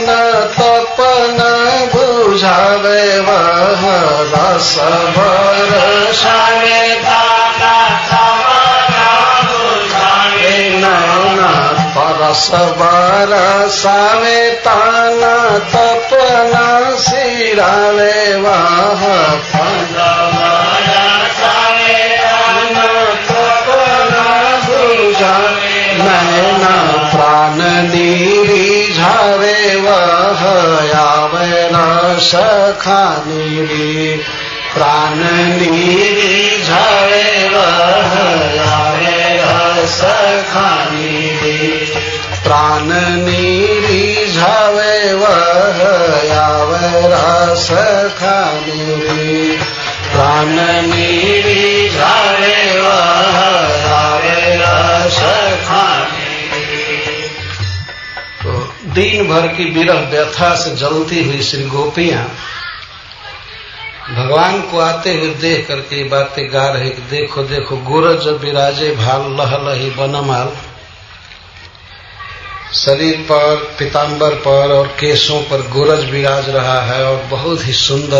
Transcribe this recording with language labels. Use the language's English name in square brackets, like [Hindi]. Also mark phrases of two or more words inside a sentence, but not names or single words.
[Hindi] तपन बुझावे वह रस बरसावे तन तपन बुझावे नैन परस बरसावे तन तपन सिरावे वह पन बरसावे तन तपन बुझावे नैन प्राण निरीझावे वह आवे रस खानी प्राण निरीझावे वह आवे रस खानी प्राण निरीझावे वह आवे रस खानी प्राण निरीझावे वह आवे रस खानी। तो दिन भर की विरह व्यथा से जलती हुई श्री गोपियां भगवान को आते हुए देख करके बातें गा रहे कि देखो देखो गोरज विराजे भाल लह लही बनमाल शरीर पर पीताम्बर पर और केशों पर गोरज विराज रहा है और बहुत ही सुंदर